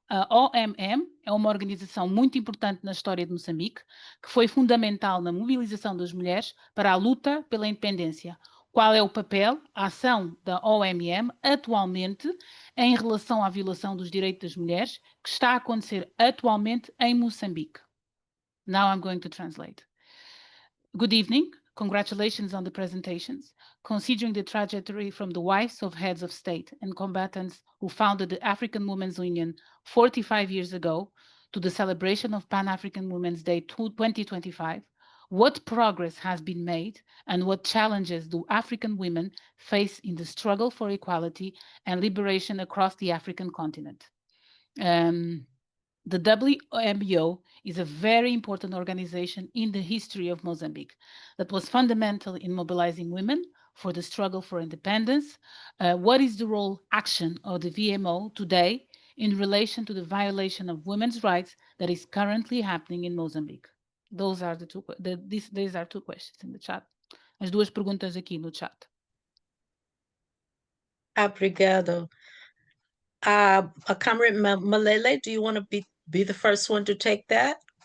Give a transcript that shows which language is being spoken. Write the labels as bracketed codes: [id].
[pt] OMM é uma organização muito importante na história de Moçambique, que foi fundamental na mobilização das mulheres para a luta pela independência. Qual é o papel, a ação da OMM atualmente em relação à violação dos direitos das mulheres que está a acontecer atualmente em Moçambique? [en] Now I'm going to translate. Good evening. Congratulations on the presentations. Considering the trajectory from the wives of heads of state and combatants who founded the African Women's Union 45 years ago to the celebration of Pan-African Women's Day 2025, what progress has been made and what challenges do African women face in the struggle for equality and liberation across the African continent? The WMO is a very important organization in the history of Mozambique that was fundamental in mobilizing women for the struggle for independence. What is the role, action of the VMO today in relation to the violation of women's rights that is currently happening in Mozambique? These are two questions in the chat. [pt] As duas perguntas aqui no chat. Obrigado. [en] Comrade Malele, do you want to be the first one to take that?